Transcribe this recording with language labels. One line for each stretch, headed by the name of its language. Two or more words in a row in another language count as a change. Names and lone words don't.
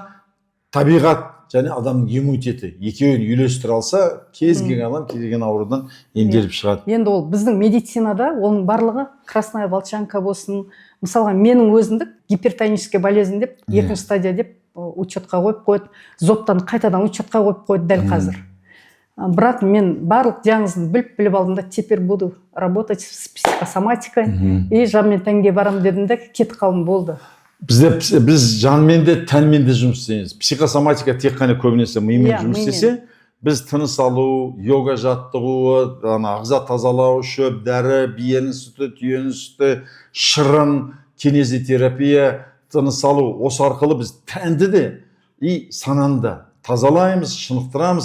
Kazakh: Табиғат және адамның иммунитеті екеуін үйлестіре алса, кез келген адам кез келген аурудан емделіп шығады. Енді ол біздің медицинада оның барлығы
Russian: красная волчанка
Kazakh: болсын. Мысалға менің өзімдік
Russian: гипертонический болезнь
Kazakh: деп, екінші стадия деп учетқа қойып қойды. Зоптан қайтадан учетқа қойып қойды дәл қазір. Бірақ мен барлық диагнозын біліп алдым да,
Russian: теперь буду работать с психосоматикой и
Kazakh: жанмен тәнге барам дедім де, кетіп қалдым, болды. Біз жанмен де тәнмен де жұмыс істейміз. Психосоматика тек қана көбінесе мимен жұмыс істесе, біз тыныс алу, йога жаттығуы, ағза тазалау, шөп, дәрі, биенің сүті, түйенің сүті, шырын, кинезитерапия, тыныс алу, осы арқылы біз тәнді де и сананы да тазалаймыз, шынықтырамыз.